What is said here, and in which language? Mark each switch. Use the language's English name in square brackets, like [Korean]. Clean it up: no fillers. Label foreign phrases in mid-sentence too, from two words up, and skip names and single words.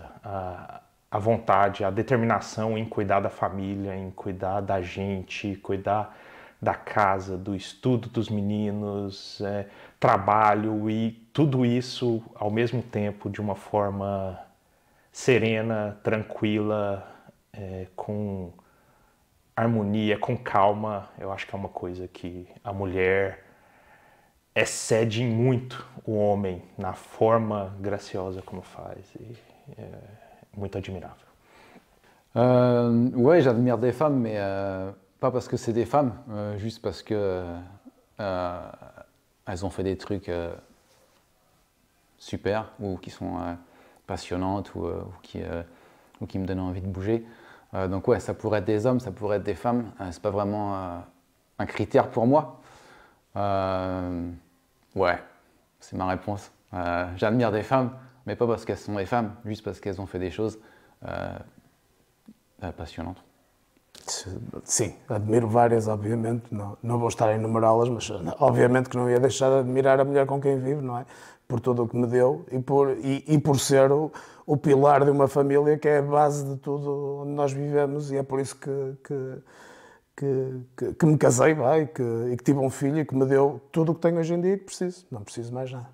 [Portuguese] A vontade, a determinação em cuidar da família, em cuidar da gente, cuidar da casa, do estudo dos meninos, trabalho e tudo isso ao mesmo tempo de uma forma serena, tranquila, com harmonia, com calma. Eu acho que é uma coisa que a mulher excede muito o homem na forma graciosa como faz. E é muito admirável. [French] Ouais, j'admire des femmes, mais pas parce que c'est des femmes, juste parce que elles ont fait des trucs super ou qui sont passionnantes ou qui me donnent envie de bouger. Donc ouais, ça pourrait être des hommes, ça pourrait être des femmes. C'est pas vraiment un critère pour moi. Ouais, c'est ma réponse. J'admire des femmes, mais pas parce qu'elles sont des femmes, juste parce qu'elles ont fait des choses passionnantes. [Portuguese] Sim, admiro várias, obviamente, não vou estar a enumerá-las, mas obviamente que não ia deixar de admirar a mulher com quem vivo, não é? Por tudo o que me deu e por ser o pilar de uma família que é a base de tudo onde nós vivemos, e é por isso que me casei e que tive um filho e que me deu tudo o que tenho hoje em dia e que preciso, não preciso mais nada.